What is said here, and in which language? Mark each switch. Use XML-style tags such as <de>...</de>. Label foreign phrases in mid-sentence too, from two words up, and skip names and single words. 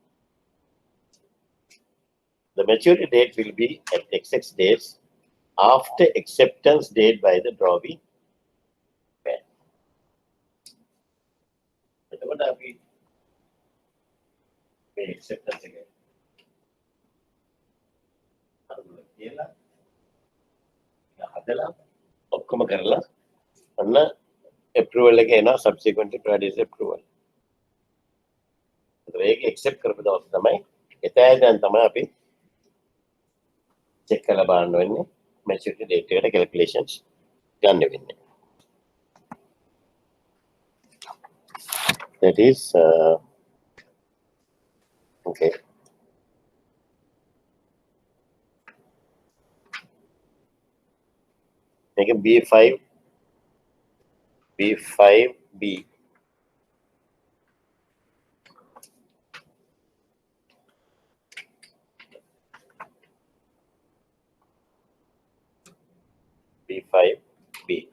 <en>The maturity date will be at XX days after acceptance date by the drawing bank. What are we? Acceptance again.</en> <si>ඔක්කොම කරලා අන්න approval එක එනවා</si> <en>subsequently provided approval.</en> <si>ඒක accept කරපු දවස් තමයි එතෑදන් තමයි අපි check කරලා බලන්න වෙන්නේ</si> <en>maturity date</en> <si>එකට calculations ගන්න වෙන්නේ.</si> <en>That is okay. Make a B5B. B5B.</en>